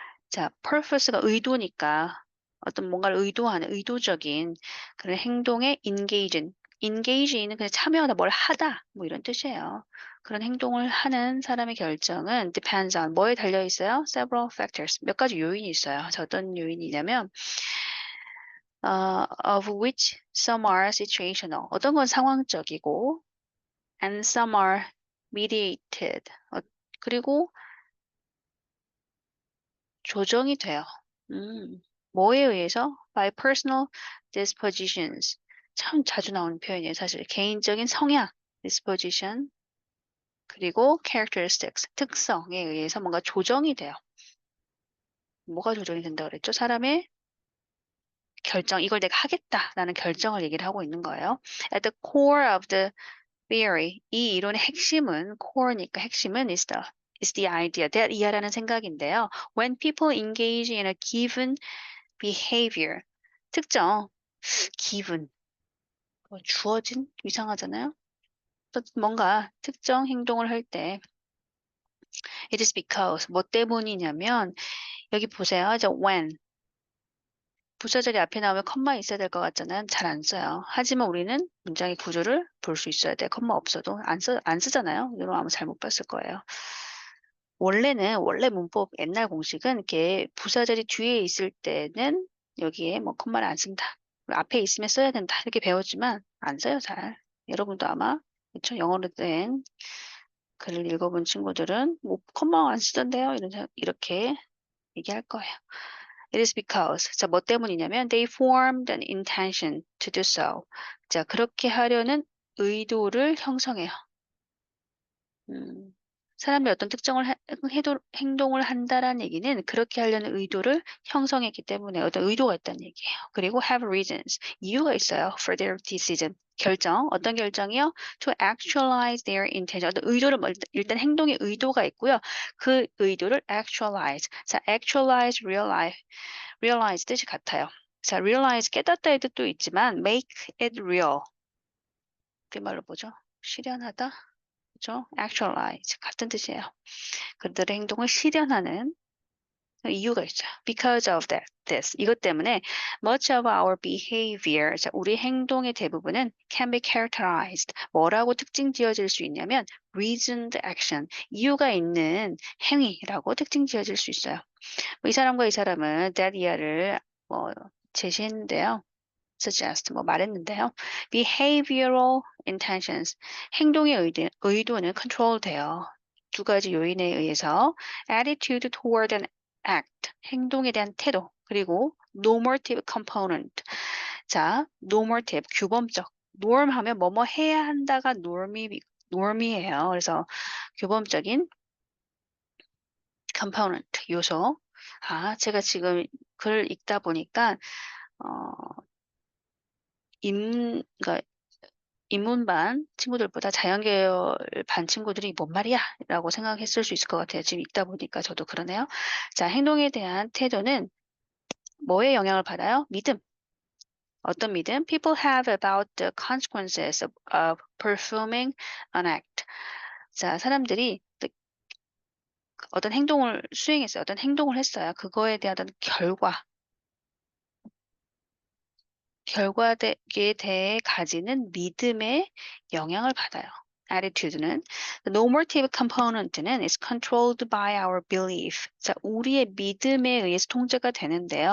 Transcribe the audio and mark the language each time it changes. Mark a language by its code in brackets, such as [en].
[ko] 자, purpose가 의도니까 어떤 뭔가를 의도하는 의도적인 그런 행동에 engage는 그냥 참여하다, 뭘 하다 뭐 이런 뜻이에요. 그런 행동을 하는 사람의 결정은 [en] depends on [ko] 뭐에 달려 있어요? [en] Several factors. [ko] 몇 가지 요인이 있어요. [en] 자, [ko] 어떤 요인이냐면 [en] of which some are situational. [ko] 어떤 건 상황적이고 [en] and some are mediated. [ko] 그리고 조정이 돼요. 뭐에 의해서? [en] By personal dispositions. [ko] 참 자주 나오는 표현이에요. 사실 개인적인 성향, disposition, 그리고 characteristics, 특성에 의해서 뭔가 조정이 돼요. 뭐가 조정이 된다 그랬죠? 사람의 결정, 이걸 내가 하겠다라는 결정을 얘기를 하고 있는 거예요. [en] At the core of the theory, [ko] 이 이론의 핵심은 [en] core니까 핵심은 is the idea, that 이하라는 생각인데요. When people engage in a given behavior, 특정 given [ko] 주어진 이상하잖아요. 또 뭔가 특정 행동을 할 때 [en] it is because [ko] 뭐 때문이냐면 여기 보세요. 이제 when 부사절이 앞에 나오면 컴마 있어야 될 것 같잖아요. 잘 안 써요. 하지만 우리는 문장의 구조를 볼 수 있어야 돼. 컴마 없어도 안 쓰잖아요. 여러분 아마 잘못 봤을 거예요. 원래 문법 옛날 공식은 이렇게 부사절이 뒤에 있을 때는 여기에 뭐 컴마를 안 쓴다. 앞에 있으면 써야 된다. 이렇게 배웠지만 안 써요, 잘. 여러분도 아마 그렇죠? 영어로 된 글을 읽어본 친구들은 뭐 컴마 안 쓰던데요. 이렇게 얘기할 거예요. [en] It is because. 자, [ko] 뭐 때문이냐면 [en] they formed an intention to do so. [ko] 자, 그렇게 하려는 의도를 형성해요. 음, 사람이 어떤 특정을 행동을 한다라는 얘기는 그렇게 하려는 의도를 형성했기 때문에 어떤 의도가 있다는 얘기예요. 그리고 [en] have reasons, [ko] 이유가 있어요. [en] For their decision, [ko] 결정, 어떤 결정이요? [en] To actualize their intention, [ko] 어떤 의도를 일단 행동의 의도가 있고요. 그 의도를 actualize, 자, actualize, realize 뜻이 같아요. 자, realize 깨닫다의 뜻도 있지만 make it real, 그 말로 뭐죠? 실현하다? 그죠? actualize 같은 뜻이에요. 그들의 행동을 실현하는 이유가 있어요. [en] Because of this. [ko] 이것 때문에 [en] much of our behavior, 자, [ko] 우리 행동의 대부분은 [en] can be characterized. [ko] 뭐라고 특징 지어질 수 있냐면 [en] reasoned action. [ko] 이유가 있는 행위라고 특징 지어질 수 있어요. 이 사람과 이 사람은 that year를 제시했는데요. suggest 말했는데요. [en] behavioral intentions [ko] 행동의 의도는 control 돼요. 두 가지 요인에 의해서 [en] attitude toward an act [ko] 행동에 대한 태도 그리고 [en] normative component [ko] 자 normative 규범적 norm 하면 뭐뭐 해야 한다가 norm이에요. 그래서 규범적인 component 요소 제가 지금 글을 읽다 보니까 어, 그러니까 인문반 친구들보다 자연계열 반 친구들이 뭔 말이야? 라고 생각했을 수 있을 것 같아요. 지금 읽다 보니까 저도 그러네요. 자, 행동에 대한 태도는 뭐에 영향을 받아요? 믿음. 어떤 믿음? [en] People have about the consequences of performing an act. [ko] 자, 사람들이 어떤 행동을 수행했어요. 어떤 행동을 했어요. 그거에 대한 어떤 결과. 결과에 대해 가지는 믿음의 영향을 받아요. [en] attitude는 the normative component는 is controlled by our belief. [ko] 자, 우리의 믿음에 의해서 통제가 되는데요.